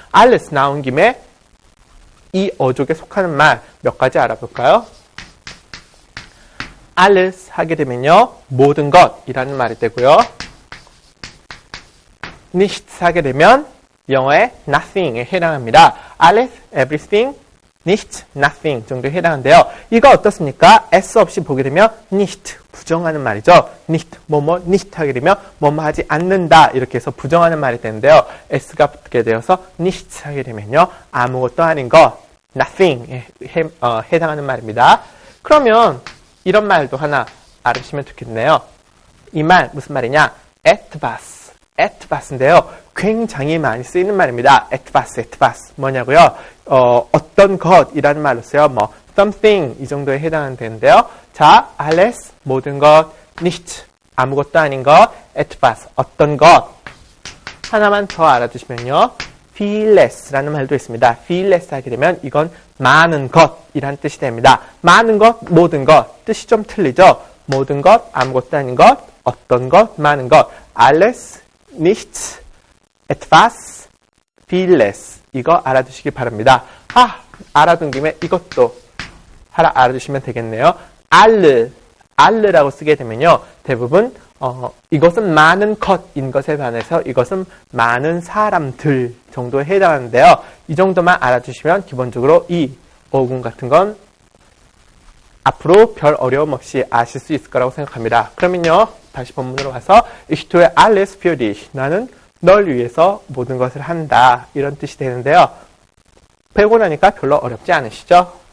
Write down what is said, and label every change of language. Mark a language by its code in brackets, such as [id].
[ko] alles 나온 김에 이 어족에 속하는 말 몇 가지 알아볼까요? alles 하게 되면요. 모든 것이라는 말이 되고요. nichts 하게 되면 영어의 nothing에 해당합니다. alles, everything, nicht, nothing 정도에 해당하는데요. 이거 어떻습니까? s 없이 보게 되면 nicht, 부정하는 말이죠. nicht, 뭐뭐 nicht 하게 되면 뭐뭐 하지 않는다 이렇게 해서 부정하는 말이 되는데요. s가 붙게 되어서 nichts 하게 되면요. 아무것도 아닌 것, nothing에 해당하는 말입니다. 그러면 이런 말도 하나 알으시면 좋겠네요. 이 말 무슨 말이냐? etwas, etwas인데요. 굉장히 많이 쓰이는 말입니다. etwas, etwas 뭐냐고요? 어떤 것이라는 말로 써요. 뭐 something 이 정도에 해당하는 되는데요. 자, alles 모든 것, nicht 아무것도 아닌 것, etwas 어떤 것 하나만 더 알아두시면요. vieles라는 말도 있습니다. vieles 하게 되면 이건 많은 것이란 뜻이 됩니다. 많은 것, 모든 것 뜻이 좀 틀리죠. 모든 것, 아무것도 아닌 것, 어떤 것, 많은 것 alles, nichts, etwas, vieles 이거 알아두시기 바랍니다. 알아둔 김에 이것도 하나 알아두시면 되겠네요. alle라고 쓰게 되면요. 대부분 이것은 많은 것인 것에 반해서 이것은 많은 사람들 정도에 해당하는데요. 이 정도만 알아두시면 기본적으로 이 어군 같은 건 앞으로 별 어려움 없이 아실 수 있을 거라고 생각합니다. 그러면요. 다시 본문으로 와서 [de] Ich tue alles für dich. [ko] 나는 널 위해서 모든 것을 한다. 이런 뜻이 되는데요. 배우고 나니까 별로 어렵지 않으시죠?